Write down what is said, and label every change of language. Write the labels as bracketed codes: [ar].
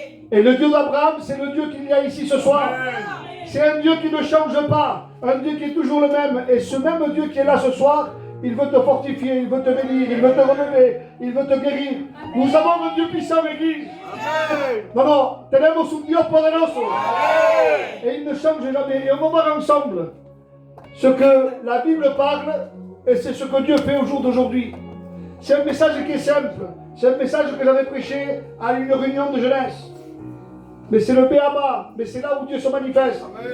[fr] Et le Dieu d'Abraham, c'est le Dieu qu'il y a ici ce soir. C'est un Dieu qui ne change pas, un Dieu qui est toujours le même. Et ce même Dieu qui est là ce soir, il veut te fortifier, il veut te bénir, il veut te relever, il veut te guérir. Nous avons un Dieu puissant, l'Église. Non, non, [es] tenemos un Dios poderoso. [fr] Et il ne change jamais. Et on va voir ensemble ce que la Bible parle et c'est ce que Dieu fait au jour d'aujourd'hui. C'est un message qui est simple. C'est un message que j'avais prêché à une réunion de jeunesse. Mais c'est le béaba, mais c'est là où Dieu se manifeste.